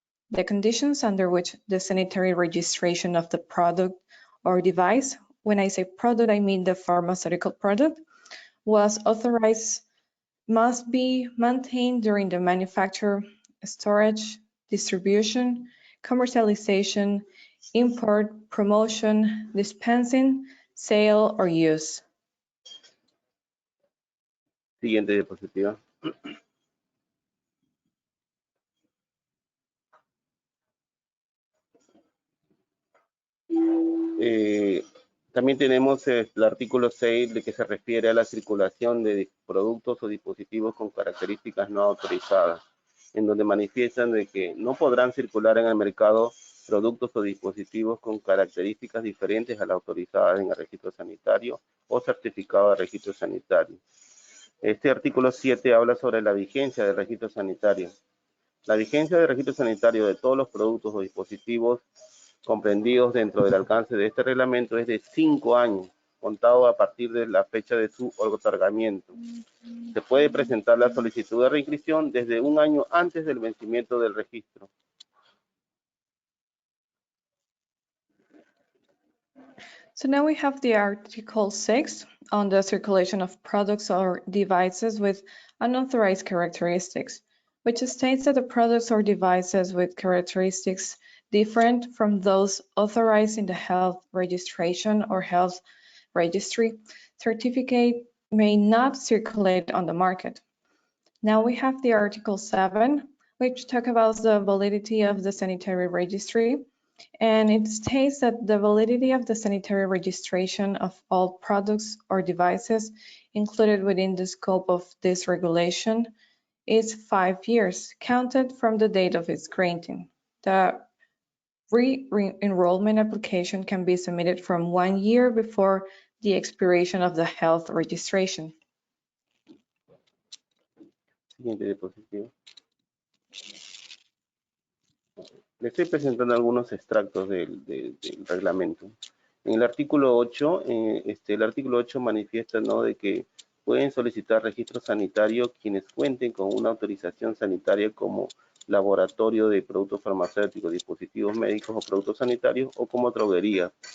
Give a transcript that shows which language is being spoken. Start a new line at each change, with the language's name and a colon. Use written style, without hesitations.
English: The conditions under which the sanitary registration of the product or device, when I say product, I mean the pharmaceutical product, was authorized must be maintained during the manufacture, storage, distribution, commercialization, import, promotion, dispensing, sale, or use.
Spanish: Siguiente diapositiva. También tenemos el artículo 6 de que se refiere a la circulación de productos o dispositivos con características no autorizadas, en donde manifiestan de que no podrán circular en el mercado productos o dispositivos con características diferentes a las autorizadas en el registro sanitario o certificado de registro sanitario. Este artículo 7 habla sobre la vigencia del registro sanitario. La vigencia del registro sanitario de todos los productos o dispositivos comprendidos dentro del alcance de este reglamento es de 5 años, contado a partir de la fecha de su otorgamiento. Se puede presentar la solicitud de reinscripción desde un año antes del vencimiento del registro.
English: So now we have the Article 6 on the circulation of products or devices with unauthorized characteristics, which states that the products or devices with characteristics different from those authorized in the health registration or health registry certificate may not circulate on the market. Now we have the Article 7, which talks about the validity of the sanitary registry. And it states that the validity of the sanitary registration of all products or devices included within the scope of this regulation is 5 years, counted from the date of its granting. The re-enrollment application can be submitted from 1 year before the expiration of the health registration.
Spanish: Siguiente diapositiva. Le estoy presentando algunos extractos del reglamento. En el artículo 8, el artículo 8 manifiesta, ¿no?, de que pueden solicitar registro sanitario quienes cuenten con una autorización sanitaria como laboratorio de productos farmacéuticos, dispositivos médicos o productos sanitarios o como droguería.